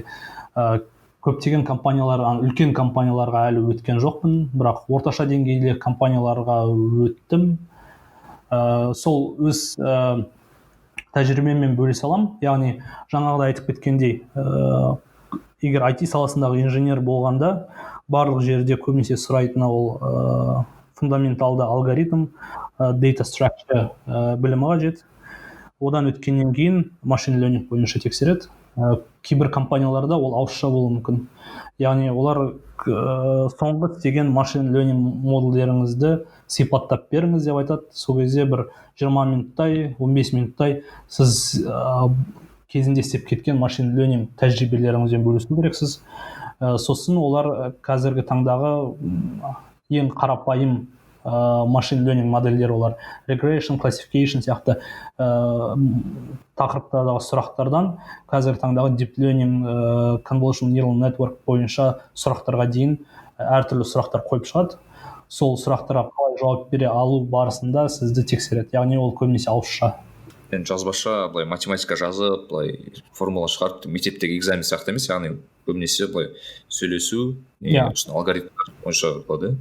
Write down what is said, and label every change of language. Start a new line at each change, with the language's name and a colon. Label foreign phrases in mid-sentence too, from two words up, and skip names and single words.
Kazakh: Көптеген үлкен компанияларға әлі өткен жоқпын, бірақ орташа деңгейлі компанияларға өттім. Сол өз тәжірибеммен бөлісе аламын. Яғни жаңағыда айтып кеткендей, егер IT саласындағы инженер болғанда, барлық жерде көбінесе сұрайтыны ол фундаменталды алгоритм,
English: data structure
Kazakh: білімі қажет. Одан өткеннен кейін
English: machine learning
Kazakh: бойынша тексереді. кейбір компанияларда ол ауызша болуы мүмкін. Яғни олар соңғы істеген
English: machine learning
Kazakh: модельдеріңізді сипаттап беріңіз деп айтады. Сол кезде бір 20 минуттай 15 минуттай сіз кезінде істеп кеткен
English: machine learning
Kazakh: тәжірибелеріңізбен бөлісу керексіз. Сосын олар қазіргі таңдағы ең қарапайым
English: machine learning
Kazakh: модельдер олар
English: regression, classification
Kazakh: сияқты тақырыптардағы сұрақтардан қазіргі таңдағы
English: deep learning, convolutional neural network
Kazakh: бойынша сұрақтарға дейін әртүрлі сұрақтар қойып шығады. Сол сұрақтарға қалай жауап бере алу барысында сізді тексереді. Яғни ол көбінесе ауызша. Енді жазбаша былай математика жазып, былай формула шығарып, мектептегі экзамен сияқты емес, яғни көбінесе былай сөйлесу, алгоритмдер бойынша болады.